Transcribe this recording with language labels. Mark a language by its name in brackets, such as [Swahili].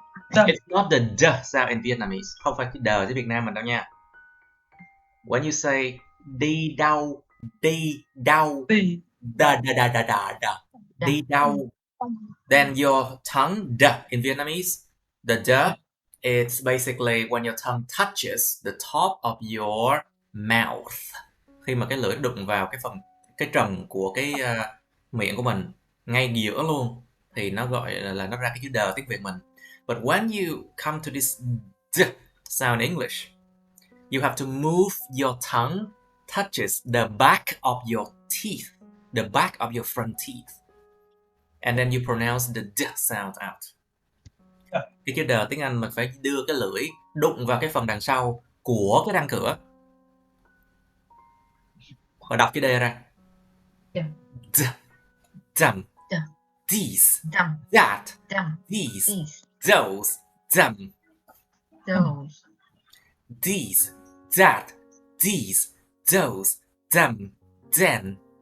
[English] It's not the d sound in Vietnamese. [Vietnamese] Không phải cái đờ với Việt Nam mình đâu nha. [English] When you say [Vietnamese] đi đâu, da, đi đâu, [English] then your tongue, d in Vietnamese, the d, it's basically when your tongue touches the top of your mouth. [Vietnamese] Khi mà cái lưỡi đụng vào cái trần của cái miệng của mình, ngay giữa luôn, thì nó gọi là nó ra cái chữ d tiếng Việt mình. [English] But when you come to this d sound in English, you have to move your tongue touches the back of your teeth, the back of your front teeth. And then you pronounce the d sound out. [Vietnamese] Cái chữ d tiếng Anh mình phải đưa cái lưỡi đụng vào cái phần đằng sau của cái răng cửa. Và đọc chữ d ra. [English] D, dumb, these, that, these, those, dumb. These, that, these, those, them, then.